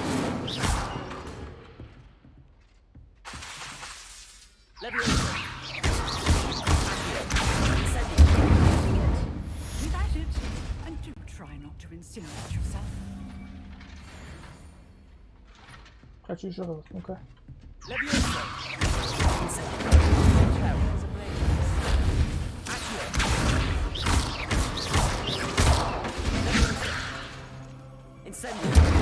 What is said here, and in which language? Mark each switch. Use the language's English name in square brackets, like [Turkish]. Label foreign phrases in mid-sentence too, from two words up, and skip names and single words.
[English] Leviosa. Incendio. Keep at it, and do try not to incinerate yourself. [Russian] Хочу еще раз, ну-ка. [English] Leviosa. Incendio. Terrors ablaze. Incendio.